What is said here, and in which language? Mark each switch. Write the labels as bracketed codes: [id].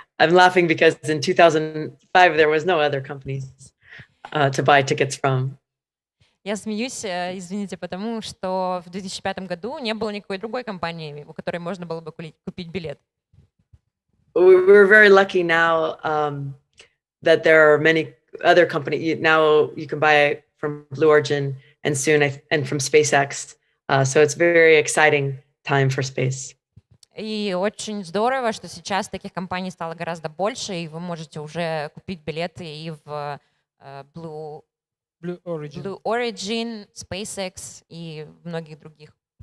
[en] I'm laughing because in 2005 there was no other companies to buy tickets from. [ru] Я смеюсь, извините, потому что в 2005 году не было никакой другой компании, у которой можно было бы купить билет. [en] We're very lucky now that there are many other companies. Now you can buy from Blue Origin and soon and from SpaceX. So it's a very exciting time for space. [ru] И очень здорово, что сейчас таких компаний стало гораздо больше, и вы можете уже купить билеты и в Blue Origin, SpaceX и многих других.